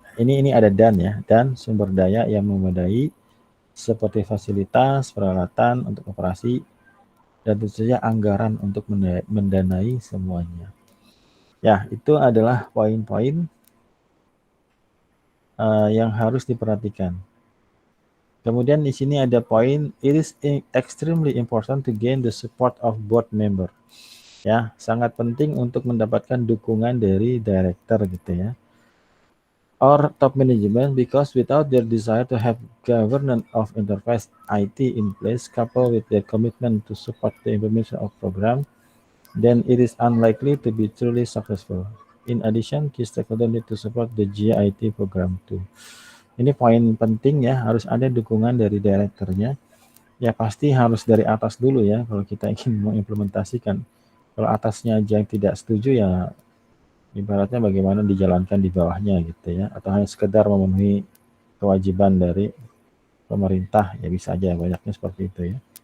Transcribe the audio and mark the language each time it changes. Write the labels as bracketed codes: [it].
[id] Ini ada dan sumber daya yang memadai seperti fasilitas, peralatan untuk operasi, dan tentu saja anggaran untuk mendanai semuanya. Ya, itu adalah poin-poin yang harus diperhatikan. Kemudian di sini ada poin, [en] it is extremely important to gain the support of board member. [id] Ya, sangat penting untuk mendapatkan dukungan dari director gitu ya. [en] Or top management, because without their desire to have governance of enterprise IT in place, coupled with their commitment to support the implementation of program, then it is unlikely to be truly successful. In addition, key stakeholders need to support the GIT program too. [id] Ini poin penting ya, harus ada dukungan dari direkturnya. Ya pasti harus dari atas dulu ya, kalau kita ingin mengimplementasikan. Kalau atasnya aja yang tidak setuju ya, ibaratnya bagaimana dijalankan di bawahnya gitu ya, atau hanya sekedar memenuhi kewajiban dari pemerintah, ya bisa aja, banyaknya seperti itu ya.